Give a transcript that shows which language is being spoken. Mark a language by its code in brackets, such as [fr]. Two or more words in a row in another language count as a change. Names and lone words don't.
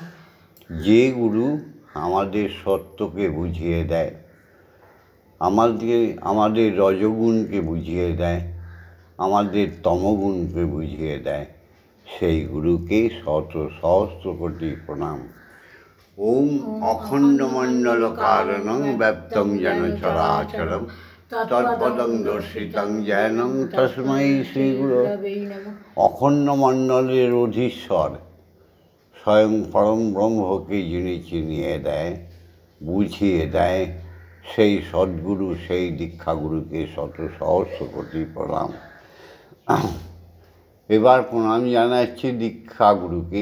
[bn] যে গুরু আমাদের সত্যকে বুঝিয়ে দেয়, আমাদের রজগুণকে বুঝিয়ে দেয়, আমাদের তমগুণকে বুঝিয়ে দেয়, সেই গুরুকে শত সহস্র কোটি প্রণাম। [sa] ওম অখণ্ডমণ্ডল কারণং ব্যপ্তং যেন চরাচরম তৎপদং দর্শিতং জ্ঞানং তস্मै শ্রী গুরবে নমঃ। [bn] অখণ্ড মণ্ডলের অধীশ্বর স্বয়ং পরম ব্রহ্মকে যিনি চিনিয়ে দেয়, বুঝিয়ে দেয়, সেই সদ্গুরু, সেই দীক্ষাগুরুকে শত সহস্র কোটি প্রণাম। এবার প্রণাম জানাচ্ছি দীক্ষাগুরুকে।